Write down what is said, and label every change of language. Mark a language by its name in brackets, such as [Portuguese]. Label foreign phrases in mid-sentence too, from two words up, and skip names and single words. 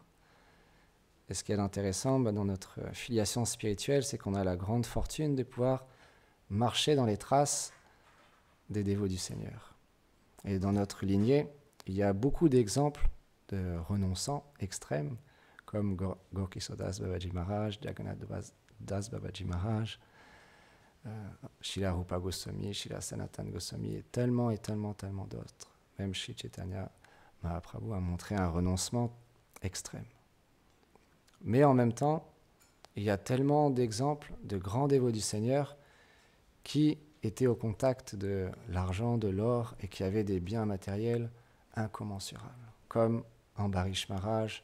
[French] Et ce qui est intéressant dans notre filiation spirituelle, c'est qu'on a la grande fortune de pouvoir marcher dans les traces des dévots du Seigneur. Et dans notre lignée, il y a beaucoup d'exemples de renonçants extrêmes, comme Gorkisodas Babaji Maharaj, Jagannath Das Babaji Maharaj, Srila Rupa Goswami, Srila Sanatana Goswami, et tellement d'autres. Même Sri Chaitanya Mahaprabhu a montré un renoncement extrême. Mais en même temps, il y a tellement d'exemples de grands dévots du Seigneur qui étaient au contact de l'argent, de l'or, et qui avaient des biens matériels incommensurables, comme Ambarish Maharaj.